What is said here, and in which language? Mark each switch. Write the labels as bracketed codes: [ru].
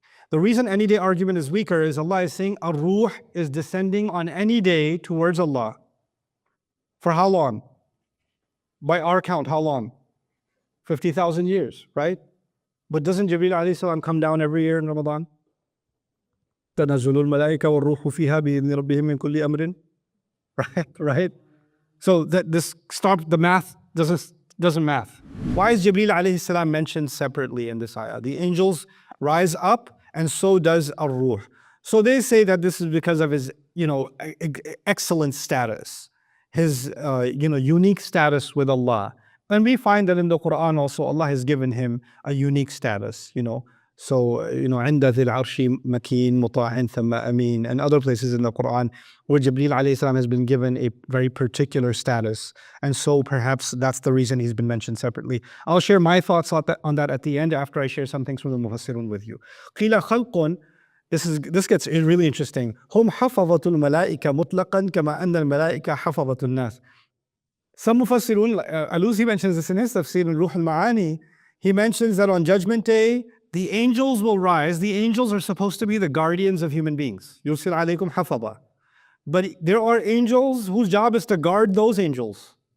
[en] The reason any day argument is weaker is Allah is saying a ruh is descending on any day towards Allah. For how long? By our count, how long? 50,000 years, right? But doesn't Jibreel alayhi salam come down every year in Ramadan? [ar] تنزل الملائكة والروح فيها بإذن ربهم من كل أمر. [en] Right? So that this stop the math doesn't math. Why is Jibreel alayhi salam mentioned separately in this ayah? The angels rise up and so does ar-ruh. So they say that this is because of his, excellent status, his, unique status with Allah. And we find that in the Quran also, Allah has given him a unique status, So, عند ذي العرش مكين مطاع ثم أمين, and other places in the Quran where Jibreel alayhi salam has been given a very particular status. And so perhaps that's the reason he's been mentioned separately. I'll share my thoughts on that at the end after I share some things from the Mufassirun with you. قِيلَ خَلْقٌ, this gets really interesting. [ar] هم حفظة الملائكة مطلقا كما أن الملائكة حفظة الناس. [en] Some Mufassirun, Alusi mentions this in his tafsir in Ruh al-Ma'ani. He mentions that on Judgment Day, the angels will rise. The angels are supposed to be the guardians of human beings. Yursil alaykum hafadha. But there are angels whose job is to guard those angels.